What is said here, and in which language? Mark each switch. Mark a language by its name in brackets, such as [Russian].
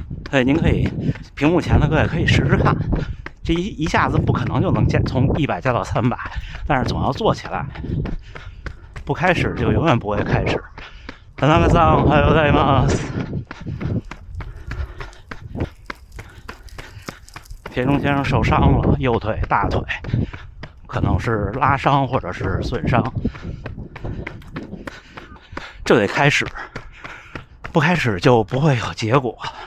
[Chinese] 对，您可以屏幕前的各位可以试试看，这一下子不可能就能从100加到300，但是总要做起来。不开始就永远不会开始。 [Japanese] 田中さん、おはようございます。 [Chinese] 田中先生受伤了，右腿、大腿，可能是拉伤或者是损伤。这得开始，不开始就不会有结果。